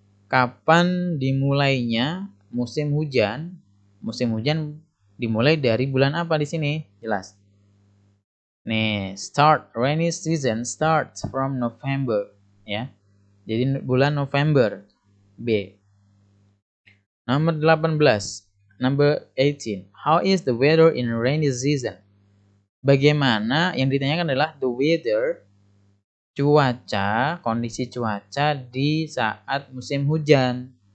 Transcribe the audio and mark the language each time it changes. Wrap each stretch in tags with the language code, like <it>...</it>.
<id>Kapan dimulainya musim hujan? Musim hujan dimulai dari bulan apa di sini? Jelas.</id> <en>Nih, start rainy season starts from November ya.</en> <id>Jadi bulan November. B. Nomor 18.</id> <en>Number 18. How is the weather in rainy season?</en> <id>Bagaimana, yang ditanyakan adalah</id> <en>the weather,</en> <id>cuaca, kondisi cuaca di saat musim hujan.</id>